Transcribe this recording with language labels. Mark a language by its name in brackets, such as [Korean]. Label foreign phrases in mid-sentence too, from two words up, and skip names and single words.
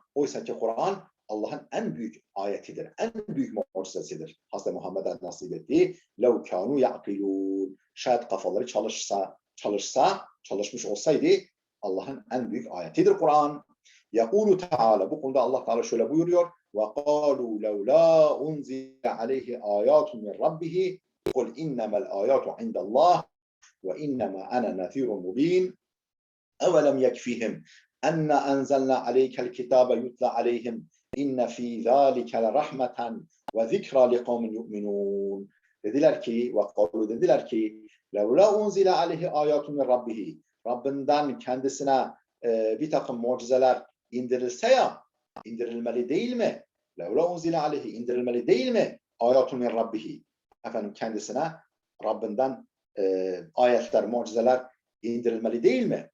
[Turkish] Oysa ki Kur'an Allah'ın en büyük ayetidir. En büyük mucizesidir. Hazreti Muhammed'e nasip ettiği [Arabic] لو كانوا يعقلون. [Turkish] Şayet kafaları çalışmış olsaydı Allah'ın en büyük ayetidir Kur'an. [Arabic] يقول تعالى. [Turkish] Bu konuda Allah Teala şöyle buyuruyor. [Arabic] وَقَالُوا لَوْلَا أُنْزِلَ عَلَيْهِ آيَاتٌ مِنْ رَبِّهِ قُلْ إِنَّمَا الْآيَاتُ عِنْدَ اللّٰهِ وَإِنَّمَا أَنَا نَذِيرٌ مُبِينٌ أَوَلَمْ يَكْفِهِمْ أَنَّ أَنْزَلْنَا عَلَيْكَ الْكِتَابَ يُتْلَى عَلَيْهِمْ إِنَّ فِي ذَٰلِكَ لَرَحْمَةً وَذِكْرَى لِقَوْمٍ يُؤْمِنُونَ. [Turkish] Dediler ki [Arabic] لَوْلَا أُنْزِلَ عَلَيْهِ آيَاتٌ مِنْ رَبِّهِ. [Turkish] Rabbinden kendisine bir takım mucizeler indirilse ya, indirilmeli değil mi? [Arabic] لولا أنزل عليه, [Turkish] indirilmeli değil mi? [Arabic] آيات من ربه. [Turkish] Kendisine Rabbinden ayetler, mucizeler indirilmeli değil mi?